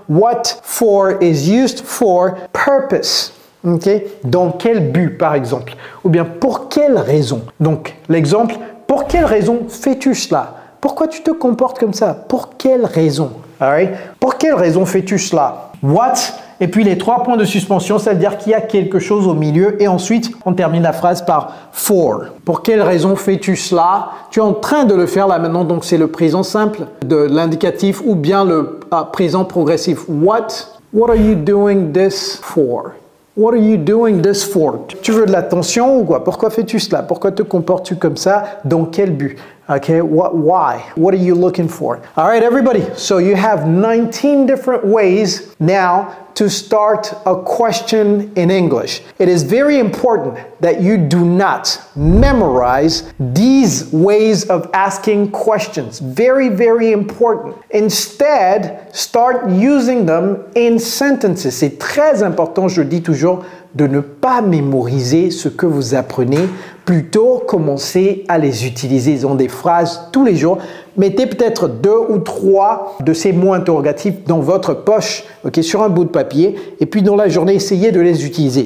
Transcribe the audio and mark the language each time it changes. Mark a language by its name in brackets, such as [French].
[English] What for is used for purpose. Okay? [French] Dans quel but, par exemple? Ou bien pour quelle raison? Donc, l'exemple, pour quelle raison fais-tu cela? Pourquoi tu te comportes comme ça? Pour quelle raison? [English] All right? [French] Pour quelle raison fais-tu cela? What? Et puis les 3 points de suspension, ça veut dire qu'il y a quelque chose au milieu. Et ensuite, on termine la phrase par for. Pour quelle raison fais-tu cela? Tu es en train de le faire là maintenant, donc c'est le présent simple de l'indicatif ou bien le présent progressif. [English] What are you doing this for? What are you doing this for? [French] Tu veux de l'attention ou quoi? Pourquoi fais-tu cela? Pourquoi te comportes-tu comme ça? Dans quel but? [English] Okay, why? What are you looking for? All right, everybody. So you have 19 different ways now to start a question in English. It is very important that you do not memorize these ways of asking questions. Very, very important. Instead, start using them in sentences. [French] C'est très important, je dis toujours, de ne pas mémoriser ce que vous apprenez, plutôt commencer à les utiliser dans des phrases tous les jours. Mettez peut-être 2 ou 3 de ces mots interrogatifs dans votre poche, okay, sur un bout de papier, et puis dans la journée, essayez de les utiliser.